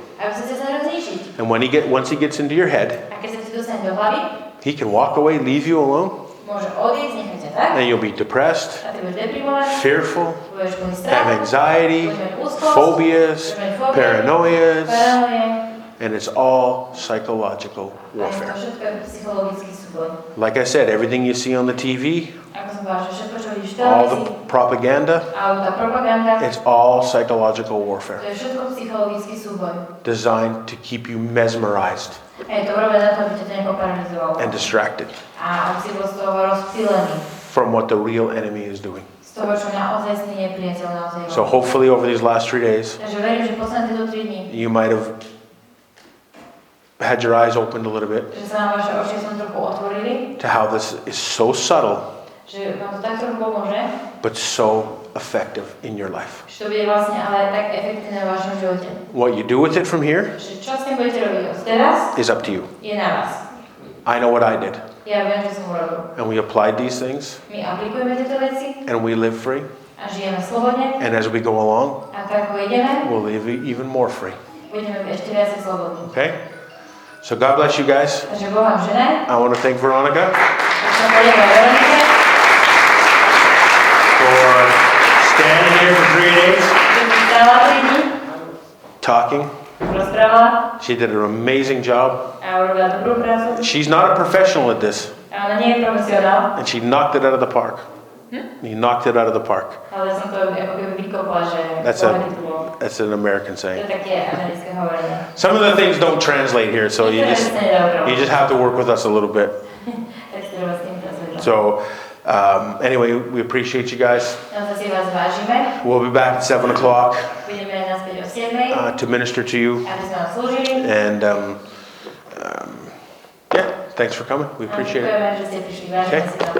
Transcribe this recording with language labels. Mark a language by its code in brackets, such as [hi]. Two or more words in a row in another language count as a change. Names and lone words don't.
[sk] aby sa ťa snažil zničiť. [en] And once he gets into your head, [sk] A keď sa ti dostane do hlavy, [en] he can walk away, leave you alone, [sk] môže odísť, nechať ťa tak, [en] and you'll be depressed, [sk] a ty budeš deprimovaný, [en] fearful, [sk] budeš mať strach, [en] have anxiety, [sk] budeš mať úzkosť, [en] phobias, [sk] budeš mať fóbie, [en] paranoias, [sk] paranoje, [en] and it's all psychological [sk] a je to [en] warfare. [sk] všetko psychologický súboj. [en] Like I said, everything you see on the TV, [sk] Ako som povedal, že všetko, čo vidíš v [en] all the [sk] televízii, [en] propaganda, [sk] alebo tá propaganda, [en] it's all psychological [sk] to [en] warfare [sk] je všetko psychologický súboj. [en] designed to keep you mesmerized [sk] A je to urobené na to, aby ťa to nejako paralizovalo. [en] and distracted [sk] A aby si bol z toho rozptýlený. [en] from what the real enemy is doing. [sk] Z toho, čo naozaj nepriateľ naozaj [en] So [sk] robí. [en] hopefully over these last 3 days, [sk] Takže verím, že posledné tieto 3 dní, [en] you might have had your eyes opened a little bit [sk] že sa nám vaše oči som trochu otvorili, [en] to how this is so subtle [sk] že vám to tak trochu pomôže, [en] but so effective in your life. [sk] že to bude vlastne ale tak efektívne v vašom živote. [en] What you do with it from here [sk] Že čo s tým budete robiť od teraz, [en] is up to you. [sk] je na vás. [en] I know what I did. [sk] Ja viem, čo som urobil. [en] And we applied these things [sk] My aplikujeme tieto veci [en] and we live free. [sk] a žijeme slobodne [en] And as we go along, [sk] a tak ako ideme, [en] we'll live even more free. [sk] budeme ešte viac slobodní. [en] Okay? So God bless you guys. [sk] Takže Boh vám žene, [en] I want to thank Veronica [sk] chcem poďakovať Veronike, [en] for standing here for 3 days, [sk] že tu stála 3 dní, [en] talking, [sk] rozprávala [en] She did an amazing job. [sk] a urobila dobrú prácu. [en] She's not a professional at this. [sk] A ona nie je profesionál, [en] And she knocked it out of the park. He knocked it out of the park. [sk] ale som to ako keby vykopla, že [en] That's [sk] to [en] an American [sk] je [en] saying. [sk] také americké hovorenie. [en] Some of the things don't translate here, so you just have to work with us a little bit. [sk] Tak si treba s tým pracovať. [en] So anyway, we appreciate you guys. [sk] Naozaj si vás vážime. [en] We'll be back at 7 o'clock [sk] Budeme naspäť o 7:00, [en] to minister to you. [sk] aby sme vám slúžili. [en] And yeah, thanks for coming. We appreciate it. [sk] Ďakujeme, že ste prišli. Vážime si to.